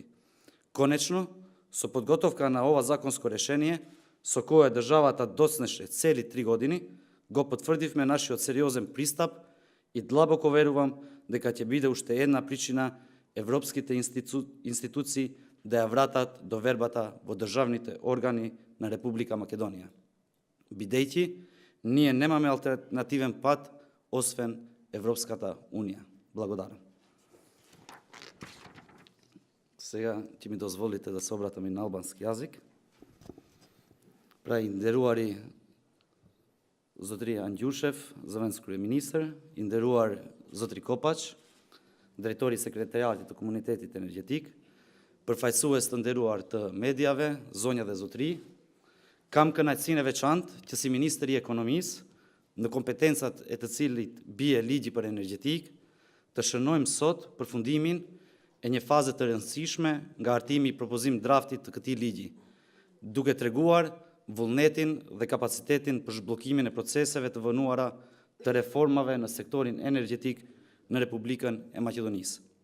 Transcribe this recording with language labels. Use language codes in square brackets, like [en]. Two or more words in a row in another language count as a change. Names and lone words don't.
[mk] Конечно, со подготовка на ова законско решение, со кое државата доцнеше цели 3 години, го потврдивме нашиот сериозен пристап и длабоко верувам дека ќе биде уште една причина европските институции да ја вратат довербата во државните органи на Република Македонија. Бидејќи, ние немаме алтернативен пат освен Европската Унија. Благодарам. Сега ќе ми дозволите да се обратам и на албански јазик. [sq] Нderuari zotri Andjushef, zëvendës kryeministër, i nderuar zotri Kopaq, drejtori i sekretariatit të komunitetit energjetik, përfaqësues të nderuar të mediave, zonja dhe zotri, kam kënaqësinë e veçantë që si ministri i ekonomisë, në kompetencat e të cilit bie ligji për energjetik, të shënojmë sot përfundimin e një faze të rëndësishme nga hartimi i propozim draftit të këtij ligji, duke treguar vullnetin dhe kapacitetin për zhbllokimin e proceseve të vënuara të reformave në sektorin energjetik në Republikën e Maqedonisë.